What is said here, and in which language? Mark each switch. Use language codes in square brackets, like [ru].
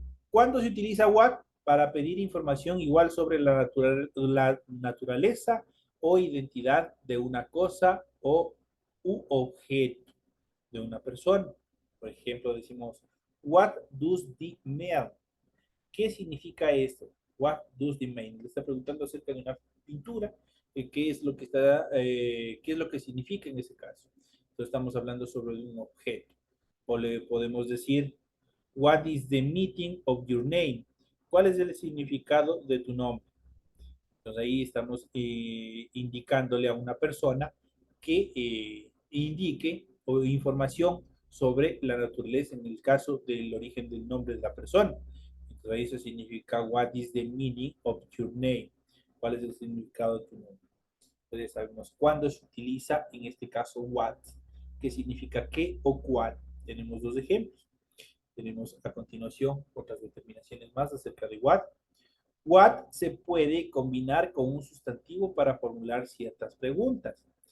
[es] ¿Cuándo se utiliza what? Para pedir información igual sobre la naturaleza o identidad de una cosa o u objeto de una persona. Por ejemplo, decimos, [en] what does the mean? [es] ¿Qué significa esto? [en] What does the mean? [es] Le está preguntando acerca de una pintura, qué es lo que está, qué es lo que significa en ese caso. Entonces estamos hablando sobre un objeto. O le podemos decir, [en] what is the meaning of your name? [es] ¿Cuál es el significado de tu nombre? Entonces ahí estamos indicándole a una persona que indique o información sobre la naturaleza en el caso del origen del nombre de la persona. Entonces eso significa [en] what is the meaning of your name? [es] ¿Cuál es el significado de tu nombre? Entonces sabemos cuándo se utiliza, en este caso what, que significa qué o cuál. Tenemos dos ejemplos. Tenemos a continuación otras determinaciones más acerca de what. What se puede combinar con un sustantivo para formular ciertas preguntas.